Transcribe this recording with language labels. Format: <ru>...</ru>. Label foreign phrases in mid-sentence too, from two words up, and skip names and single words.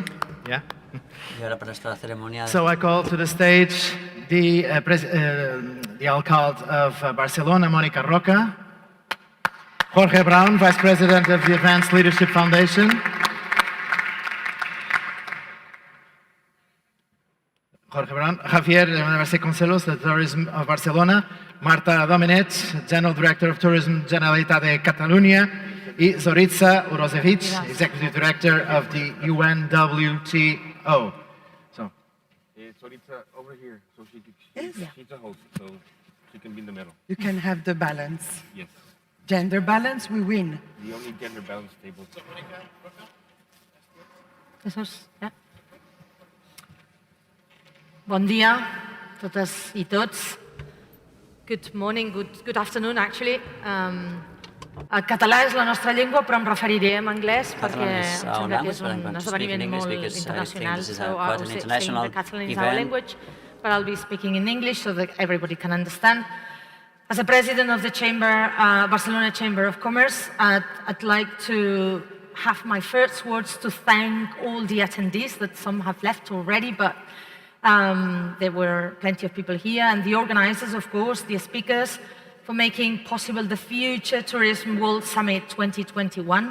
<en>Yeah.</en> <es>Y ahora para esta ceremonia.</es> <en>So I call to the stage the alcalde of Barcelona, Mónica Roca, Jorge Brown, Vice President of the Advanced Leadership Foundation, Jorge Brown, Javier Vasconcelos, the Tourism of Barcelona, Marta Domenech, General Director of Tourism,</en> <es>Generalitat de Catalunya, y Zorica Urošević,</es> <en>Executive Director of the UNWTO. So, Zorica over here, so she's a host, so she can be in the middle. You can have the balance. Yes. Gender balance, we win. The only gender balance table.</en> <ca>Ja. Bon dia, totes i tots.</ca> <en>Good morning, good afternoon, actually.</en> <ca>El català és la nostra llengua, però em referiré en anglès perquè em sembla que és un esdeveniment molt internacional.</ca> <en>So I will say the Catalan is our language, but I'll be speaking in English so that everybody can understand. As a president of the Barcelona Chamber of Commerce, I'd like to have my first words to thank all the attendees, that some have left already, but there were plenty of people here, and the organizers, of course, the speakers, for making possible the Future Tourism World Summit 2021.</en>